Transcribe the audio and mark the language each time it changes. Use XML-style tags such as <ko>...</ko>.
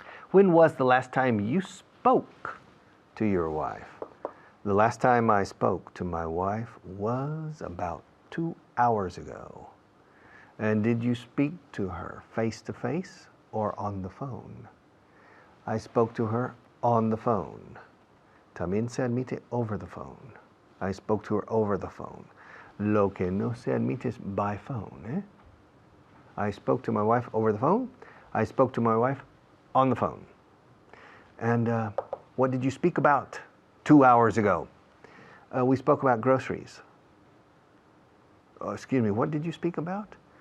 <en>When was the last time you spoke to your wife? The last time I spoke to my wife was about 2 hours ago. And did you speak to her face to face or on the phone? I spoke to her on the phone.</en> <es>También se admite</es> <en>over the phone. I spoke to her over the phone.</en> <es>Lo que no se admite es</es> <en>by phone. I spoke to my wife over the phone. I spoke to my wife on the phone. And what did you speak about 2 hours ago? We spoke about groceries. Excuse me, what did you speak about?</en>